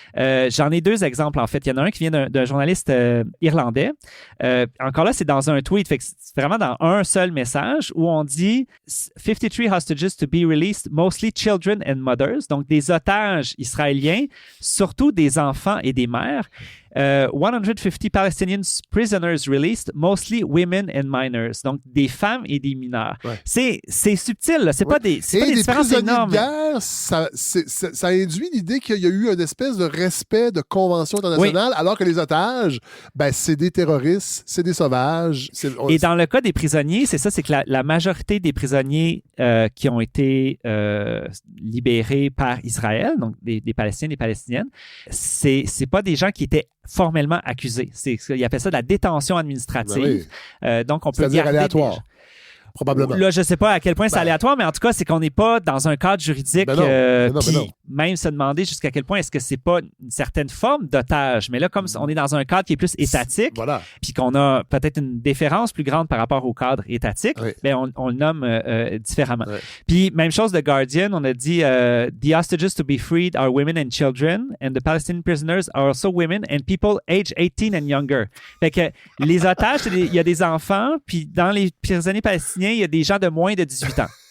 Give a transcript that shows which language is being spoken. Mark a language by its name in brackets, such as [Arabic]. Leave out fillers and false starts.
[French] J'en ai deux exemples, en fait. Il y en a un qui vient d'un journaliste irlandais. Encore là, c'est dans un tweet. Fait que c'est vraiment dans un seul message où on dit « [English] 53 hostages to be released, mostly children and mothers ». [French] Donc, des otages israéliens, surtout des enfants et des mères. [English] 150 Palestinian prisoners released, mostly women and minors. [French] Donc, des femmes et des mineurs. C'est subtil, là. C'est pas des différences énormes. De guerre, ça induit l'idée qu'il y a eu une espèce de respect de convention internationale, alors que les otages, c'est des terroristes, c'est des sauvages. Et dans le cas des prisonniers, c'est ça, c'est que la majorité des prisonniers qui ont été libérés par Israël, donc des Palestiniens, des Palestiniennes, c'est pas des gens qui étaient formellement accusés. Ils appellent ça de la détention administrative. Donc, on peut c'est-à-dire aléatoire. Probablement. Là, je ne sais pas à quel point c'est aléatoire, mais en tout cas, c'est qu'on n'est pas dans un cadre juridique. Même se demander jusqu'à quel point est-ce que c'est pas une certaine forme d'otage. Mais là, comme on est dans un cadre qui est plus étatique, puis qu'on a peut-être une déférence plus grande par rapport au cadre étatique, on le nomme différemment. Puis, même chose de Guardian, on a dit [English] The hostages to be freed are women and children, and the Palestinian prisoners are also women and people age 18 and younger. [French] Fait que les otages, il y a des enfants, puis dans les prisonniers palestiniens, il y a des gens de moins de 18 ans.